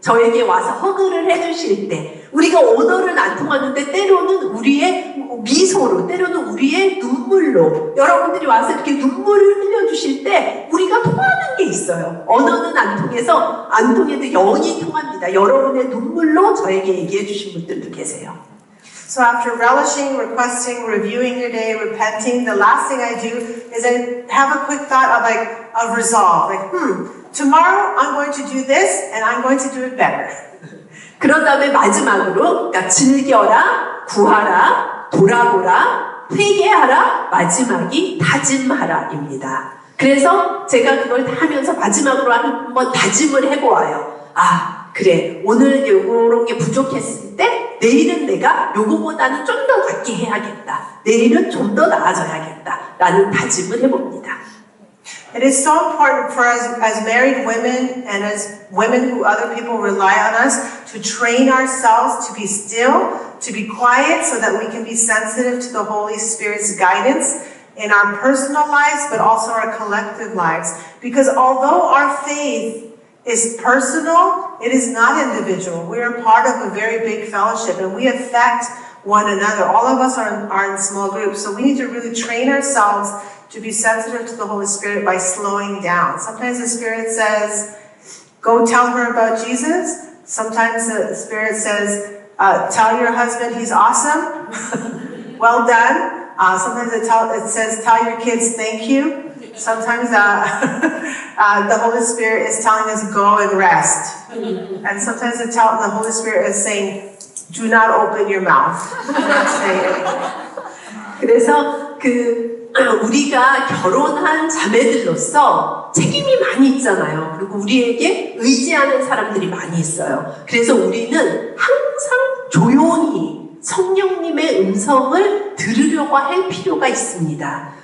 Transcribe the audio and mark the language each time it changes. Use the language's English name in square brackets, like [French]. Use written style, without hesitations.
[Korean] 저에게 와서 허그를 해주실 때, 우리가 언어는 안 통하는데 때로는 우리의 미소로, 때로는 우리의 눈물로, 여러분들이 와서 이렇게 눈물을 흘려주실 때 우리가 통하는 게 있어요. 언어는 안 통해서, 안 통해도 영이 통합니다. 여러분의 눈물로 저에게 얘기해 주신 분들도 계세요. [English] So after relishing, requesting, reviewing your day, repenting, the last thing I do is I have a quick thought of resolve. Tomorrow I'm going to do this and I'm going to do it better. [Korean] 그런 다음에 마지막으로, 그러니까 즐겨라, 구하라, 돌아보라, 회개하라, 마지막이 다짐하라입니다. 그래서 제가 그걸 다 하면서 마지막으로 한번 다짐을 해보아요. 그래, 오늘 요런 게 부족했을 때 내일은 내가 요거보다는 좀 더 낫게 해야겠다. 내일은 좀 더 나아져야겠다. 라는 다짐을 해봅니다. [English] It is so important for us as married women and as women who other people rely on us to train ourselves to be still, to be quiet so that we can be sensitive to the Holy Spirit's guidance in our personal lives but also our collective lives. Because although our faith is personal, it is not individual. We are part of a very big fellowship and we affect one another. All of us are in small groups, so we need to really train ourselves to be sensitive to the Holy Spirit by slowing down. Sometimes the Spirit says, go tell her about Jesus. Sometimes the Spirit says, tell your husband he's awesome. Well done. Sometimes it says, tell your kids thank you. Sometimes the Holy Spirit is telling us go and rest. And sometimes the Holy Spirit is saying, do not open your mouth. [Korean] 그래서 우리가 결혼한 자매들로서 책임이 많이 있잖아요. 그리고 우리에게 의지하는 사람들이 많이 있어요. 그래서 우리는 항상 조용히 성령님의 음성을 들으려고 할 필요가 있습니다.